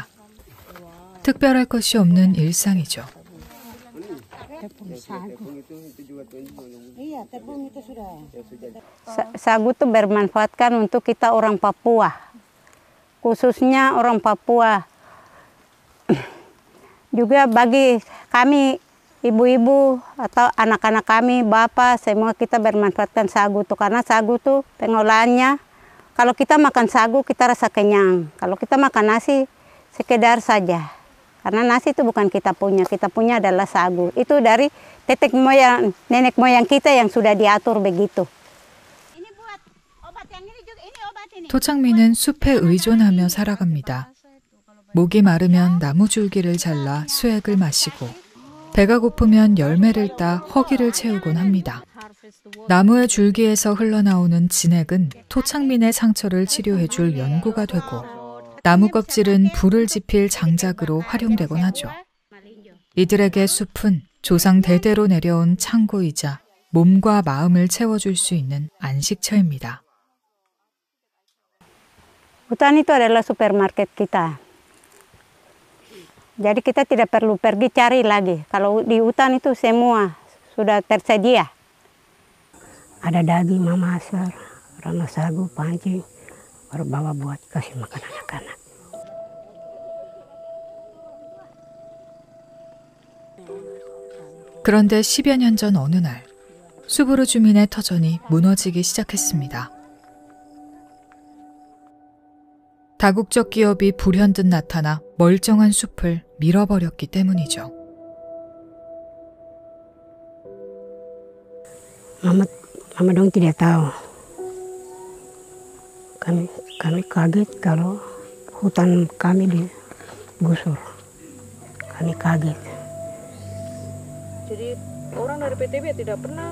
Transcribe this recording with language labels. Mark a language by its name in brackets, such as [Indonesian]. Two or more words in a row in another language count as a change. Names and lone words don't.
[Korean] 특별할 것이 없는 일상이죠. [Indonesian] Sagu itu bermanfaatkan untuk kita orang Papua, khususnya orang Papua. Juga bagi kami ibu-ibu atau anak-anak kami, bapak, semua kita bermanfaatkan sagu tuh karena sagu tuh pengolahannya. Kalau kita makan sagu kita rasa kenyang. Kalau kita makan nasi sekedar saja. Karena nasi itu bukan kita punya adalah sagu. Itu dari nenek moyang kita yang sudah diatur begitu. Ini buat obat yang ini juga, ini obat ini. [Korean] 토착민은 숲에 의존하며 살아갑니다. 목이 마르면 나무 줄기를 잘라 수액을 마시고 배가 고프면 열매를 따 허기를 채우곤 합니다. 나무의 줄기에서 흘러나오는 진액은 토착민의 상처를 치료해줄 연고가 되고 나무 껍질은 불을 지필 장작으로 활용되곤 하죠. 이들에게 숲은 조상 대대로 내려온 창고이자 몸과 마음을 채워줄 수 있는 안식처입니다. [Indonesian] Hutan itu adalah supermarket kita. Jadi kita tidak perlu pergi cari lagi. Kalau di hutan itu semua sudah tersedia. Ada daging, mama asar, rama sagu, pancing, baru bawa buat kasih makan anak-anak. [Korean] 그런데 10여 년 전 어느 날 수브르 주민의 터전이 무너지기 시작했습니다. 다국적 기업이 불현듯 나타나 멀쩡한 숲을 밀어버렸기 때문이죠. [Indonesian] Mama dong tidak tahu. Kami kaget kalau hutan kami digusur. Kami kaget. Jadi orang dari PTB tidak pernah?